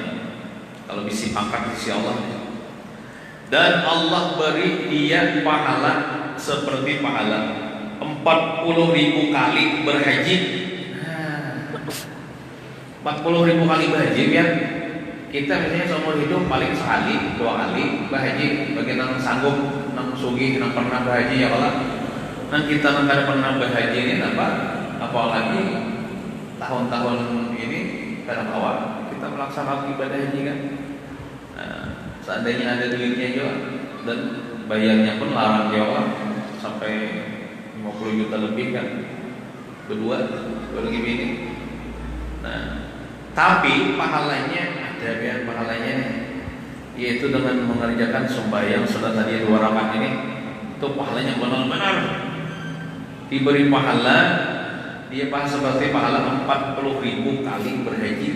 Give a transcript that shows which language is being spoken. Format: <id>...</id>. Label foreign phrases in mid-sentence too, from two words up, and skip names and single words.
<id>Kalau bisi pangkat di sisi Allah. Dan Allah beri dia pahala seperti pahala 40.000 kali berhaji. 40.000 kali berhaji ya.</id> <bjn>kita misalnya seumur hidup paling sekali, 2 kali bahaji, bagi nang sanggup, nang sugih, nang pernah bahaji ya Allah. Nang kita nang kada pernah bahaji ini apa? Apalagi tahun-tahun ini kada bawa kita melaksanakan ibadah haji kan. Nah, seandainya ada duitnya juga dan bayarnya pun larang ya Allah sampai 50 juta lebih kan. Berdua lagi ini.</bjn> <id>Nah, tapi pahalanya ada ya pahalanya nih, yaitu dengan mengerjakan sembahyang sudah tadi 2 rakaat ini, itu pahalanya benar-benar diberi pahala, dia pahala seperti pahala 40.000 kali berhaji.</id>